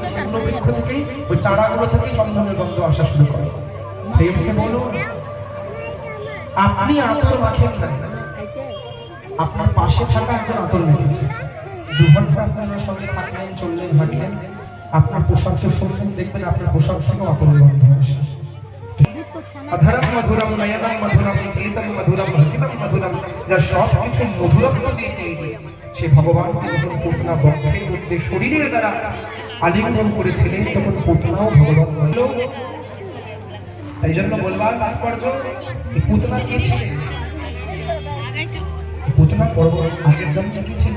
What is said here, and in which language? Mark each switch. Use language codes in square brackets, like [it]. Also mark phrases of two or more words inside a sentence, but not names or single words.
[bn] সেগুলো বৃক্ষ থেকেই, ওই চারাগুলো থেকে চন্দনের গন্ধ আসা শুরু করে। [hi] प्रेमसे बोलो, [bn] আপনি আতর মাখেন না, আপনার পাশে থাকা একজন আতর মেখেছে। 2 ঘন্টা আপনার সঙ্গে থাকলেন, চললেন, হাঁটলেন, আপনার পোশাককে শুনলেন, দেখবেন আপনার পোশাক থেকে আতরের গন্ধ আসে। [sa] अधरम मधुरम नयनम मधुरम चलितम मधुरम रसितम मधुरम, [bn] যার সব কিছু মধুরত্ব দিয়ে তৈরি, সে ভগবানকে যখন পুতনা বক্ষের মধ্যে শরীরের দ্বারা আলিঙ্গন করেছিলেন, তখন পুতনাও ভগবান হল। এই জন্য বলবার তাৎপর্য, পুতনা কে ছিলেন? পুতনা পর্ব আগের জন্মে কি ছিলেন?